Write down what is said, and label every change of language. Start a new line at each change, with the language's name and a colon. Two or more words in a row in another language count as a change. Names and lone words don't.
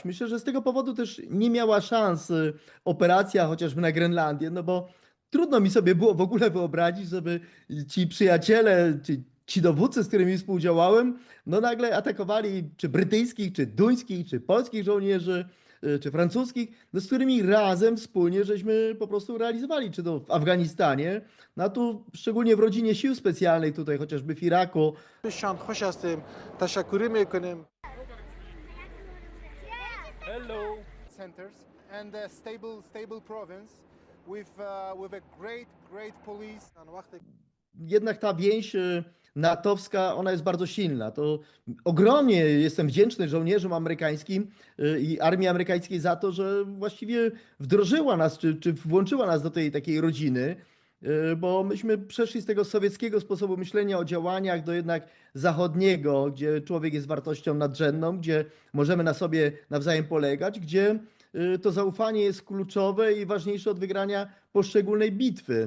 Polish: Myślę, że z tego powodu też nie miała szans operacja chociażby na Grenlandię, no bo trudno mi sobie było w ogóle wyobrazić, żeby ci przyjaciele, ci dowódcy, z którymi współdziałałem, no nagle atakowali czy brytyjskich, czy duńskich, czy polskich żołnierzy, czy francuskich, no z którymi razem wspólnie żeśmy po prostu realizowali, czy to w Afganistanie, no a tu szczególnie w rodzinie sił specjalnych, tutaj chociażby w Iraku.
Persian: خوش هستیم، تشکری میکنیم.
English: Hello. Centers and a stable province with a great police.
Polish: Jednak ta więź natowska, ona jest bardzo silna. To ogromnie jestem wdzięczny żołnierzom amerykańskim i armii amerykańskiej za to, że właściwie wdrożyła nas, czy włączyła nas do tej takiej rodziny, bo myśmy przeszli z tego sowieckiego sposobu myślenia o działaniach do jednak zachodniego, gdzie człowiek jest wartością nadrzędną, gdzie możemy na sobie nawzajem polegać, gdzie to zaufanie jest kluczowe i ważniejsze od wygrania poszczególnej bitwy.